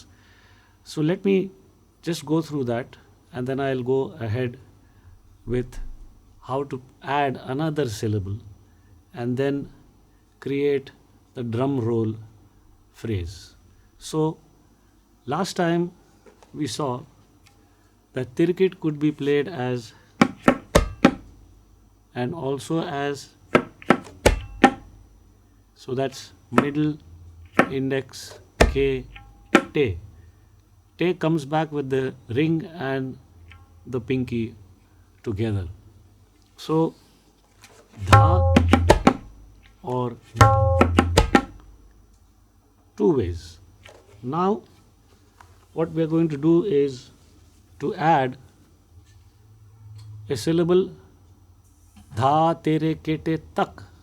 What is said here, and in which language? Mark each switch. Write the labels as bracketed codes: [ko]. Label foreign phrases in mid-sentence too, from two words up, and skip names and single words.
[en] So, let me just go through that and then I'll go ahead with how to add another syllable and then create the drum roll phrase. So, last time we saw that TeReKeTe could be played as and also as, so that's middle, index, K, te. Te comes back with the ring and the pinky together. So, dha or two ways. Now, what we are going to do is to add a syllable dha tere kete tak.